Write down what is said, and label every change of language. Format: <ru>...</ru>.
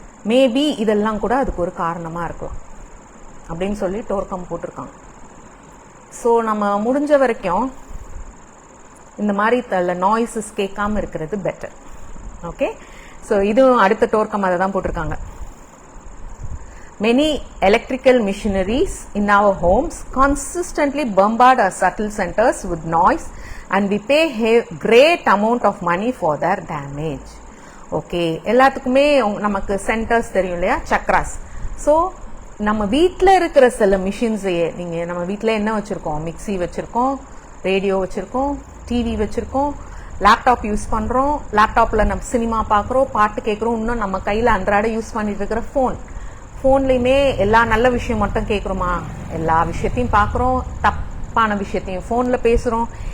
<ta>Maybe இதெல்லாம் கூட அதுக்கு ஒரு காரணமா இருக்கலாம் அப்படின்னு சொல்லி டோர்கம் போட்டிருக்காங்க. ஸோ நம்ம முடிஞ்ச வரைக்கும் இந்த மாதிரி நாய்ஸஸ் கேட்காம இருக்கிறது பெட்டர். ஓகே, ஸோ இதுவும் அடுத்த டோர்க்கம் அதை தான் போட்டிருக்காங்க.</ta> <en>Many electrical machineries in our homes consistently bombard our subtle centers with noise and we pay great amount of money for their damage.</en> <ta>Okay, எல்லாத்துக்குமே நமக்கு சென்டர்ஸ் தெரியும் இல்லையா, சக்ராஸ். ஸோ நம்ம வீட்டில் இருக்கிற சில மிஷின்ஸையே, நீங்கள் நம்ம வீட்டில் என்ன வச்சுருக்கோம், மிக்சி வச்சுருக்கோம், ரேடியோ வச்சுருக்கோம், டிவி வச்சுருக்கோம், லேப்டாப் யூஸ் பண்ணுறோம், லேப்டாப்பில் நம்ம சினிமா பார்க்குறோம், பாட்டு கேட்குறோம், இன்னும் நம்ம கையில் அன்றாட யூஸ் பண்ணிட்டு இருக்கிற ஃபோன்லையுமே எல்லா நல்ல விஷயம் மட்டும் கேட்குறோமா, எல்லா விஷயத்தையும் பார்க்குறோம், தப்பான விஷயத்தையும் ஃபோனில் பேசுகிறோம்.</ta>